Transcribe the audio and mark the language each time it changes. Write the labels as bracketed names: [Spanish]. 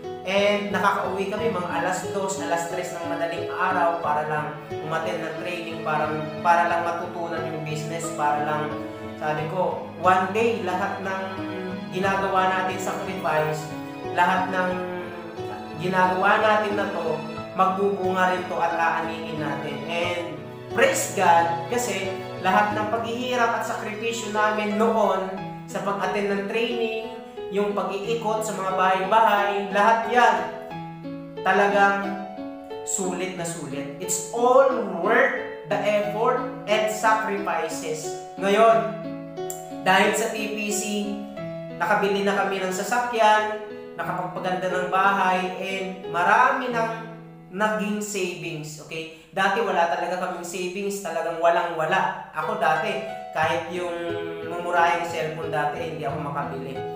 [Filipino] And nakakauwi kami mga alas 2, alas 3 ng madaling araw para lang umattend ng training, para lang matutunan yung business, para lang, sabi ko, [English] one day [Filipino] lahat ng ginagawa natin sacrifice, lahat ng ginagawa natin na to, magbubunga rin to at aanihin natin. And praise God, kasi lahat ng paghihirap at sakripisyo namin noon sa pag-attend ng training, yung pag-iikot sa mga bahay-bahay, lahat yan talagang sulit na sulit. [English] It's all worth the effort and sacrifices. [Filipino] Ngayon, dahil sa TPC, nakabili na kami ng sasakyan, nakapagpaganda ng bahay, and marami nang naging savings. Okay? Dati wala talaga kaming savings, talagang walang-wala. Ako dati, kahit yung mumurahing cellphone dati, hindi ako makabili.